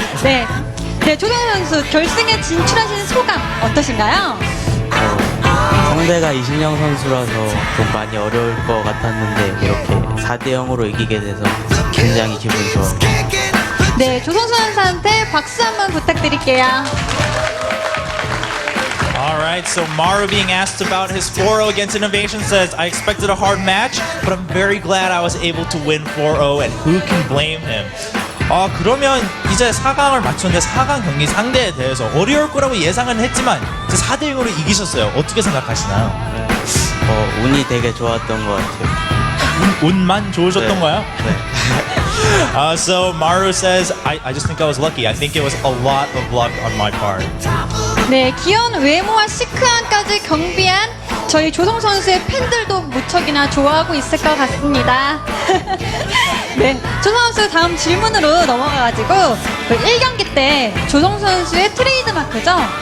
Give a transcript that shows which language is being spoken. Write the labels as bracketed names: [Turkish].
[Korean] 네, 조성수 선수 결승에 진출하시는 소감 어떠신가요? 상대가 이신영 선수라서 좀 많이 어려울 것 같았는데 이렇게 4대0으로 이기게 돼서 굉장히 기분이 좋아요. 네, 조성수 선수한테 박수 한번 부탁드릴게요. [English] Alright, so Maru being asked about his 4-0 against Innovation says, I expected a hard match, but I'm very glad I was able to win 4-0 and who can blame him? [Korean] 그러면 이제 4강을 맞췄는데 4강 경기 상대에 대해서 어려울 거라고 예상은 했지만 4대0으로 이기셨어요. 어떻게 생각하시나요? 운이 되게 좋았던 것 같아요. 운만 좋으셨던 거예요? 네. [English] So Maru says, I just think I was lucky. I think it was a lot of luck on my part. [Korean] 네, 귀여운 외모와 시크함까지 경비한 저희 조성 선수의 팬들도 무척이나 좋아하고 있을 것 같습니다. 네, 조성 선수 다음 질문으로 넘어가가지고 1경기 때 조성 선수의 트레이드 마크죠.